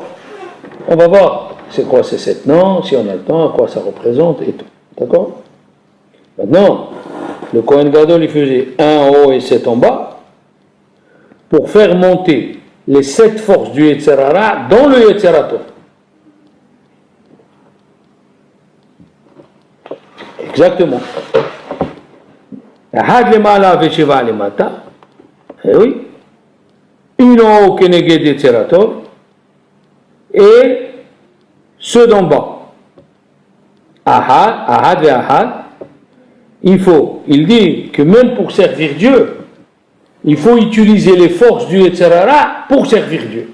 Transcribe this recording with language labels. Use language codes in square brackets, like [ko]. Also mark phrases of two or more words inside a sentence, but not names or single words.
[fr] On va voir c'est quoi ces 7 noms, si on a le temps, à quoi ça représente et tout. D'accord? Maintenant, le Kohen Gadol, il faisait 1 en haut et 7 en bas. pour faire monter les 7 forces du [he] יצר הרע [fr] dans le [he] יצר טוב. [fr] Exactement. [he] אחד למעלה ושבע למטה. [fr] Eh oui. Une en haut [he] כנגד יצר טוב [fr] et ceux d'en bas. Ahad et Ahad. Il dit que même pour servir Dieu, il faut utiliser les forces du [he] יצר הרע [fr] pour servir Dieu.